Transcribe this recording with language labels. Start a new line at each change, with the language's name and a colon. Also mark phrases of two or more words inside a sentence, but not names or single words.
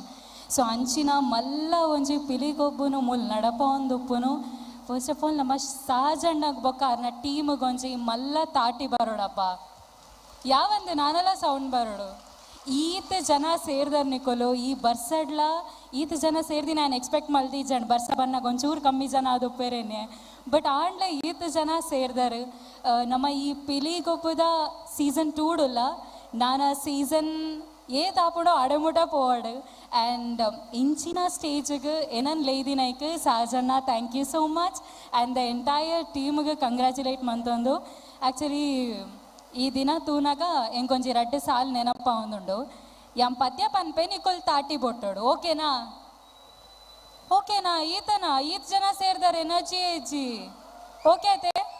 Tulu: ಸೊ ಅಂಚಿನ ಮಲ್ಲ ಒಂಜಿ ಪಿಲಿಗೊಬ್ಬನು ಮುಲ್ ನಡಪ ಒಂದುಪ್ಪುನು
English: first of all
Tulu: ನಮ್ಮ ಸಹಜಣ್ಣಗೆ ಬೊಕ್ಕ ಅರ್ನ ಟೀಮ್ಗೆ ಒಂಜಿ ಮಲ್ಲ ತಾಟಿ ಬರೋಡಪ್ಪ ಯಾವಂದು ನಾನೆಲ್ಲ ಸೌಂಡ್ ಬರೋಡು ಈತ ಜನ ಸೇರ್ದರ್ ನಿಕೊಲು ಈ ಬರ್ಸಡ್ಲ ಈತ ಜನ ಸೇರ್ದಿ ನಾನು ಎಕ್ಸ್ಪೆಕ್ಟ್ ಮಲ್ದಿ ಜನ ಬರ್ಸ ಬನ್ನಾಗ ಒಂಚೂರು ಕಮ್ಮಿ ಜನ ಅದು ಉಪ್ಪೇರೇನೆ ಬಟ್ ಆಂಡ್ಲ ಈತ ಜನ ಸೇರ್ದಾರು. ನಮ್ಮ ಈ ಪಿಲಿಗೊಬ್ಬದ ಸೀಸನ್ 2 ನಾನು ಸೀಸನ್ ತಾಪಡೋ ಅಡಮುಟ ಪೋವಾಡು ಆ್ಯಂಡ್ ಇಂಚಿನ ಸ್ಟೇಜಿಗೆ ಏನನ್ ಲೇದಿನೈಕ್ ಸಹಜನ್ನ
English: thank you so much and the entire
Tulu: ಟೀಮ್ಗೆ ಕಂಗ್ರ್ಯಾಚುಲೇಟ್ ಮಂತೊಂದು. ಆ್ಯಕ್ಚುಲಿ ಈ ದಿನ ತೂನಾಗ ಎಂಕೊಂಜಿ 2 ಸಾಲ್ ನೆನಪ ಒಂದುಂಡು ಯಂ ಪದ್ಯ ಪನ್ಪೆ ನಿಕೊಲ್ ತಾಟಿ ಬೊಟ್ಟೋಡು ಓಕೆನಾ ಈತನಾ ಈತ ಜನ ಸೇರ್ದಾರೆ ಎನರ್ಜಿ ಏಜಿ ಓಕೆ ಐತೆ.